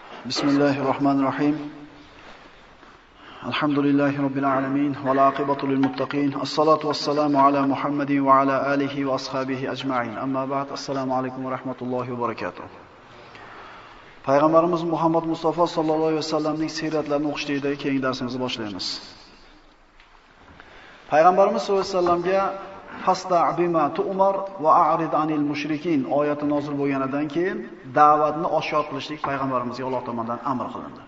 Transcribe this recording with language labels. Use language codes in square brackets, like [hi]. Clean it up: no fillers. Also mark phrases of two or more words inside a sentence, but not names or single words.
[ar] بسم الله الرحمن الرحيم. الحمد لله رب العالمين والعاقبة للمتقين. الصلاة والسلام على محمد وعلى آله وأصحابه أجمعين. أما بعد. السلام عليكم ورحمة الله وبركاته. [uz] Payg'ambarimiz Muhammad Mustafa [ar] صلى الله عليه وسلم [uz] siyratlarini o'qishlikdagi keyingi darsimizni boshlaymiz. Payg'ambarimiz [ar] صلى الله عليه وسلم فاصدع بما تؤمر وأعرض عن المشركين [uz] oyati nozil bo'lganidan keyin da'vatni oshkor qilishlik payg'ambarimizga Alloh tomonidan amr qilindi.